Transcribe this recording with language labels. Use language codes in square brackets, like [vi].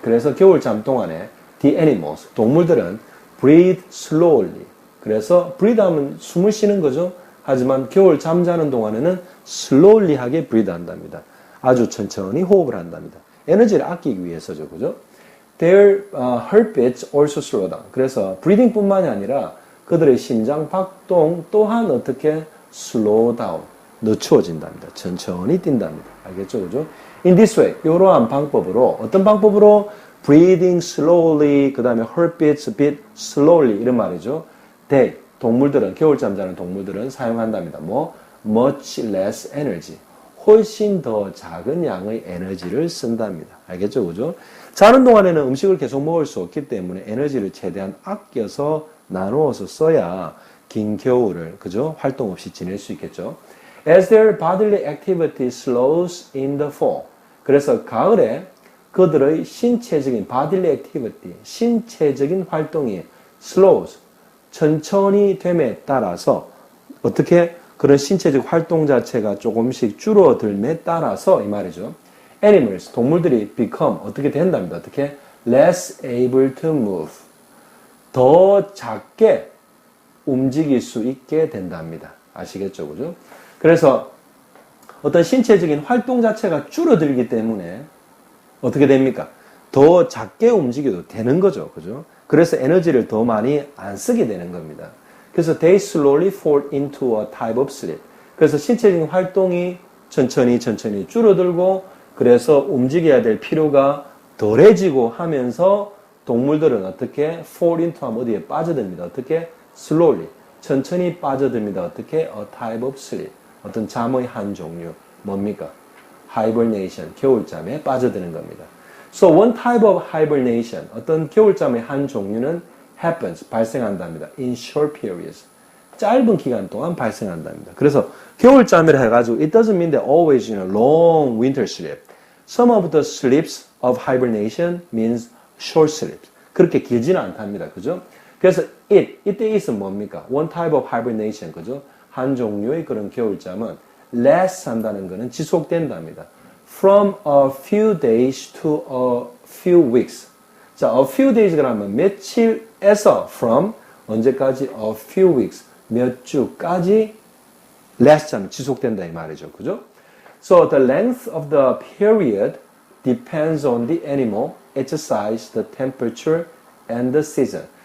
[ko] 그래서 겨울잠 동안에 [en] the animals, [ko] 동물들은 [en] breathe slowly. [ko] 그래서 breathe 하면 숨을 쉬는 거죠. 하지만 겨울 잠자는 동안에는 slowly 하게 breathe 한답니다. 아주 천천히 호흡을 한답니다. 에너지를 아끼기 위해서죠. 그죠? [en] Their heartbeats also slow down. [ko] 그래서 breathing뿐만이 아니라 그들의 심장 박동 또한 어떻게? [en] slow down. [ko] 늦춰진답니다. 천천히 뛴답니다. 알겠죠? 그죠? [en] In this way, [ko] 이러한 방법으로, 어떤 방법으로? [en] breathing slowly, [ko] 그 다음에 [en] heartbeats beat slowly, [ko] 이런 말이죠. They, 동물들은, 겨울잠 자는 동물들은 사용한답니다. [en] much less energy. [ko] 훨씬 더 작은 양의 에너지를 쓴답니다. 알겠죠? 그죠? 자는 동안에는 음식을 계속 먹을 수 없기 때문에 에너지를 최대한 아껴서 나누어서 써야 긴 겨울을, 그죠? 활동 없이 지낼 수 있겠죠? [en] As their bodily activity slows in the fall. [ko] 그래서 가을에 그들의 신체적인 [en] bodily activity, [ko] 신체적인 활동이 slows, 천천히 됨에 따라서 어떻게 그런 신체적 활동 자체가 조금씩 줄어들m에 따라서 이 말이죠. Animals, 동물들이 become 어떻게 된답니다. [en] 어떻게? less able to move. [ko] 더 작게 움직일 수 있게 된답니다. 아시겠죠? 그죠? 그래서 어떤 신체적인 활동 자체가 줄어들기 때문에 어떻게 됩니까? 더 작게 움직여도 되는 거죠. 그죠? 그래서 에너지를 더 많이 안 쓰게 되는 겁니다. [en] 그래서 they slowly fall into a type of sleep. [ko] 그래서 신체적인 활동이 천천히 줄어들고 그래서 움직여야 될 필요가 덜해지고 하면서 동물들은 어떻게? [en] fall into [ko] 하면 어디에 빠져듭니다. [en] 어떻게? slowly. [ko] 천천히 빠져듭니다. [en] 어떻게? a type of sleep. [ko] 어떤 잠의 한 종류. 뭡니까? hibernation. 겨울잠에 빠져드는 겁니다. [en] So one type of hibernation. [ko] 어떤 겨울잠의 한 종류는 happens. [en] 발생한답니다. in short periods. [ko] 짧은 기간 동안 발생한답니다. 그래서 겨울잠이라 해가지고 [en] it doesn't mean that always long winter sleep. Some of the sleeps of hibernation means short sleeps. [ko] 그렇게 길지는 않답니다. 그죠? 그래서 이때 it은 뭡니까? [en] One type of hibernation. [ko] 그죠? 한 종류의 그런 겨울잠은 last 한다는 것은 지속된답니다. [en] From a few days to a few weeks. [ko] 자, [en] a few days [ko] 그러면 며칠에서 from 언제까지 [en] a few weeks [ko] 몇 주까지 last 잠 지속된다 이 말이죠. 그죠? [en] So the length of the period depends on the animal, its size, the temperature, and the season.